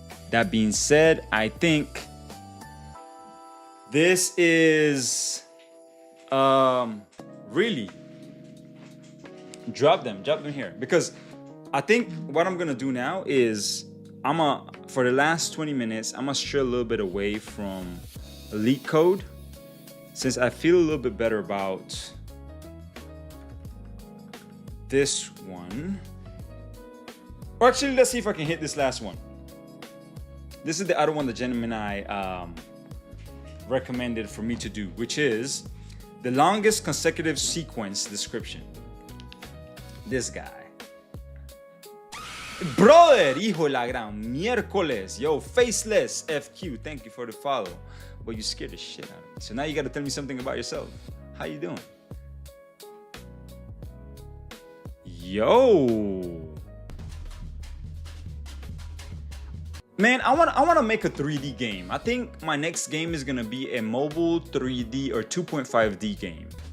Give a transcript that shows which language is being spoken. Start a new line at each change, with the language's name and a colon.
English: That being said, I think this is really drop them here, because I think what I'm gonna do now is for the last 20 minutes, I'm gonna stray a little bit away from LeetCode, since I feel a little bit better about this one. Or actually, let's see if I can hit this last one. This is the other one the Gemini recommended for me to do, which is the longest consecutive sequence description. This guy. Brother,
Spanish: hijo de la gran miércoles.
English: Yo, Faceless FQ, thank you for the follow. But you scared the shit out of me. So now you gotta tell me something about yourself. How you doing? Yo. Man, I wanna make a 3D game. I think my next game is gonna be a mobile 3D or 2.5D game.